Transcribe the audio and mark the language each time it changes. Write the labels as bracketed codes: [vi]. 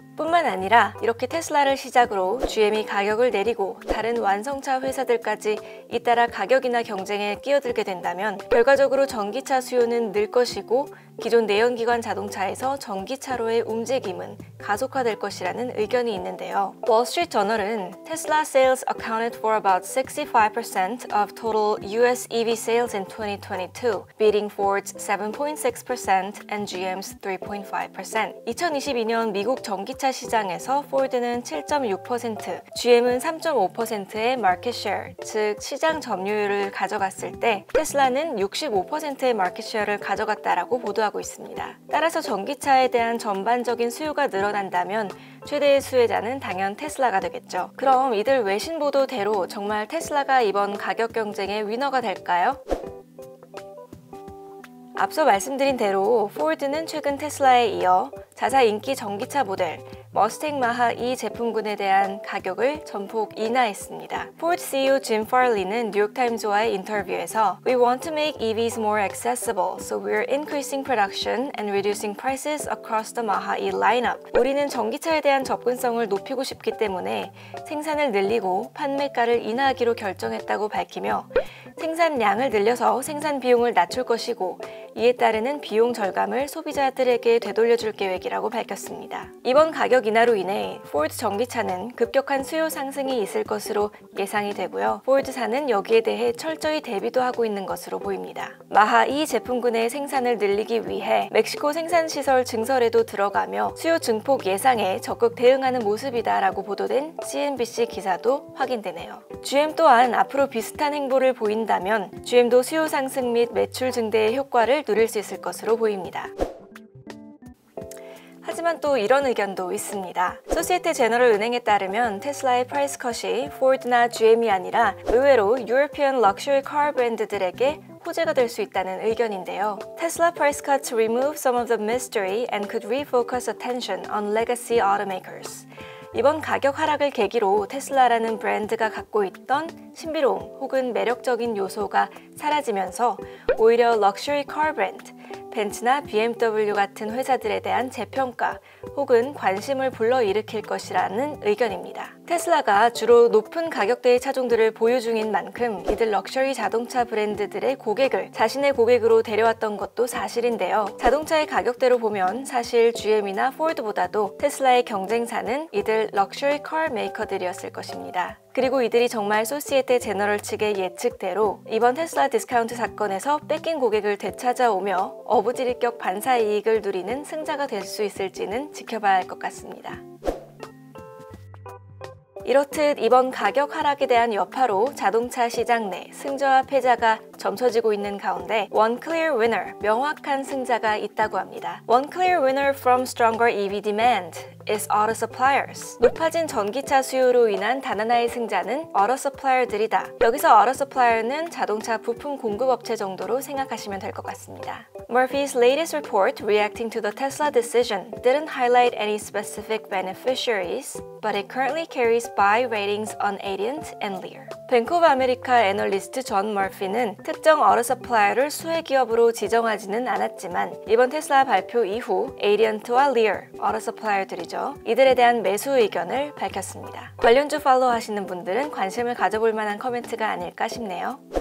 [ko] 뿐만 아니라 이렇게 테슬라를 시작으로 GM이 가격을 내리고 다른 완성차 회사들까지 잇따라 가격 인하 경쟁에 끼어들게 된다면 결과적으로 전기차 수요는 늘 것이고 기존 내연기관 자동차에서 전기차로의 움직임은 가속화될 것이라는 의견이 있는데요. 월스트리트저널은 테슬라 [en] sales accounted for about 65% of total US EV sales in 2022, beating Ford's 7.6% and GM's 3.5%. [ko] 2022년 미국 전기차 시장에서 포드는 7.6%, GM은 3.5%의 마켓 셰어, 즉 시장 점유율을 가져갔을 때 테슬라는 65%의 마켓 셰어를 가져갔다라고 보도하고 있습니다. 따라서 전기차에 대한 전반적인 수요가 늘어난다면 최대의 수혜자는 당연 테슬라가 되겠죠. 그럼 이들 외신 보도대로 정말 테슬라가 이번 가격 경쟁의 위너가 될까요? 앞서 말씀드린 대로 포드는 최근 테슬라에 이어 자사 인기 전기차 모델 머스탱 마하 2 제품군에 대한 가격을 전폭 인하했습니다. 포드 CEO 짐 팔리는 뉴욕타임즈와의 인터뷰에서 [en] We want to make EVs more accessible, so we're increasing production and reducing prices across the Maha 2 lineup. [ko] 우리는 전기차에 대한 접근성을 높이고 싶기 때문에 생산을 늘리고 판매가를 인하하기로 결정했다고 밝히며 생산량을 늘려서 생산 비용을 낮출 것이고 이에 따르는 비용 절감을 소비자들에게 되돌려줄 계획이라고 밝혔습니다. 이번 가격 인하로 인해 포드 전기차는 급격한 수요 상승이 있을 것으로 예상이 되고요. 포드사는 여기에 대해 철저히 대비도 하고 있는 것으로 보입니다. 마하 2 제품군의 생산을 늘리기 위해 멕시코 생산시설 증설에도 들어가며 수요 증폭 예상에 적극 대응하는 모습이다라고 보도된 CNBC 기사도 확인되네요. GM 또한 앞으로 비슷한 행보를 보인다면 GM도 수요 상승 및 매출 증대의 효과를 누릴 수 있을 것으로 보입니다. 하지만 또 이런 의견도 있습니다. 소시에테 제너럴 은행에 따르면 테슬라의 프라이스 컷이 포드나 GM이 아니라 의외로 유러피언 럭셔리 카 브랜드들에게 호재가 될 수 있다는 의견인데요. [en] Tesla price cut to remove some of the mystery and could refocus attention on legacy automakers. [ko] 이번 가격 하락을 계기로 테슬라라는 브랜드가 갖고 있던 신비로움 혹은 매력적인 요소가 사라지면서 오히려 럭셔리 카 브랜드, 벤츠나 BMW 같은 회사들에 대한 재평가 혹은 관심을 불러일으킬 것이라는 의견입니다. 테슬라가 주로 높은 가격대의 차종들을 보유 중인 만큼 이들 럭셔리 자동차 브랜드들의 고객을 자신의 고객으로 데려왔던 것도 사실인데요. 자동차의 가격대로 보면 사실 GM이나 포드보다도 테슬라의 경쟁사는 이들 럭셔리 카 메이커들이었을 것입니다. 그리고 이들이 정말 소시에테 제너럴 측의 예측대로 이번 테슬라 디스카운트 사건에서 뺏긴 고객을 되찾아오며 어부지리격 반사 이익을 누리는 승자가 될 수 있을지는 지켜봐야 할 것 같습니다. 이렇듯 이번 가격 하락에 대한 여파로 자동차 시장 내 승자와 패자가 점쳐지고 있는 가운데 [en] One clear winner, [ko] 명확한 승자가 있다고 합니다. [en] One clear winner from stronger EV demand is auto suppliers. [ko] 높아진 전기차 수요로 인한 단 하나의 승자는 auto supplier들이다. 여기서 auto supplier는 자동차 부품 공급업체 정도로 생각하시면 될 것 같습니다. [en] Murphy's latest report reacting to the Tesla decision didn't highlight any specific beneficiaries, but it currently carries buy ratings on Adient and Lear. [ko] 뱅크 오브 아메리카 애널리스트 존 머피는 특정 auto supplier를 수혜 기업으로 지정하지는 않았지만 이번 테슬라 발표 이후 Adient와 Lear, auto supplier들이죠. 이들에 대한 매수 의견을 밝혔습니다. 관련주 팔로우 하시는 분들은 관심을 가져볼 만한 커멘트가 아닐까 싶네요.